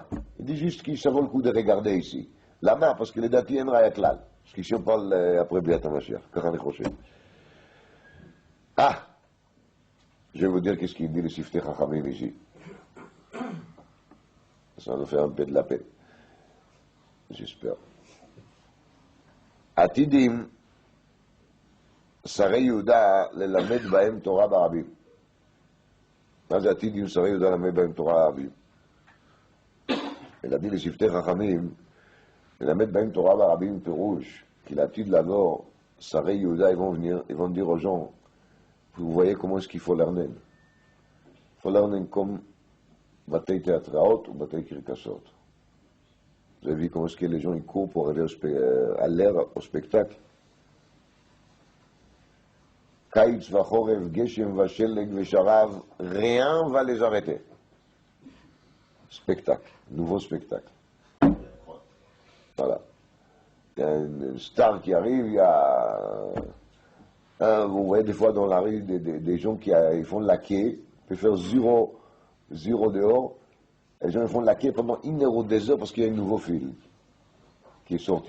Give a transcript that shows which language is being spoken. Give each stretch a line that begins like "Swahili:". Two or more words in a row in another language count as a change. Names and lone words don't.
French: Il dit juste qu'il ça vaut le coup de regarder ici. La main, parce que les dates y a un
Hebrew: ראיה כלל.
French: Parce qu'ici on parle après
Hebrew: ביאת המשיח.
French: Ah! Je vais vous dire qu'est-ce qu'il dit le Siftei Chachamim ici. Ça va nous faire un peu de la peine. J'espère.
Hebrew: Atidim. שרי יהודה ללמד בהם תורה ברבים. מה זה עתיד עם שרי יהודה ללמד בהם תורה ברבים? אלא דין לשבטי חכמים, ללמד בהם תורה ברבים פירוש, כי לעתיד לבוא, שרי יהודה,
French: ils vont dire aux gens, vous voyez comment est-ce qu'il faut l'erner. Il faut l'erner comme
Hebrew: בתי תיאטראות ובתי קרקסות.
French: Vous avez vu comment est-ce que les gens ils courent pour aller à l'air, au spectacle?
Hebrew: קיץ וחורף, גשם ושלג ושרב,
French: rien va les arrêter. Spectacle, nouveau spectacle. Voilà. il y a une star qui arrive, il y a, vous voyez des fois dans la rue des gens qui ils font la quai, ils peuvent faire zéro dehors, les gens ils font la quai pendant 1 heure ou 2 heures parce qu'il y a un nouveau film qui est sorti.